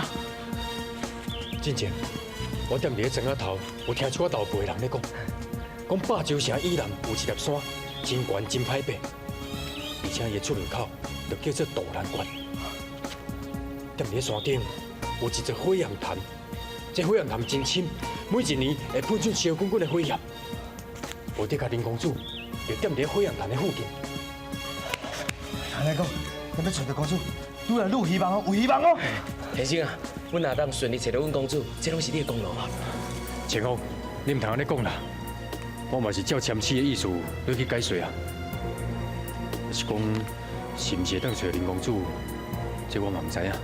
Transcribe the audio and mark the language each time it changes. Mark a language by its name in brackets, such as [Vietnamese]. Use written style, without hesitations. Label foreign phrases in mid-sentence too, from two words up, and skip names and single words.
[Min Nan Chinese] 真正，我踮伫咧庄仔头，有听出我老辈人咧讲百洲城以南有一粒山，真悬真歹爬，而且伊的出入口就叫做渡难关。踮伫咧山顶有一座火焰潭，这火焰潭真深。每一年会喷出烧滚滚的火焰，无得甲林公主就踮伫火焰潭的附近。安尼讲，咱要找到公主，愈来愈有希望哦，有希望哦。先生啊，阮若当顺利找到阮公主，这拢是你的功劳啊。青红，你唔通安尼讲啦，我嘛是照签诗的意思要去解说啊。是讲，是毋是会当找林公主，这我嘛唔知影。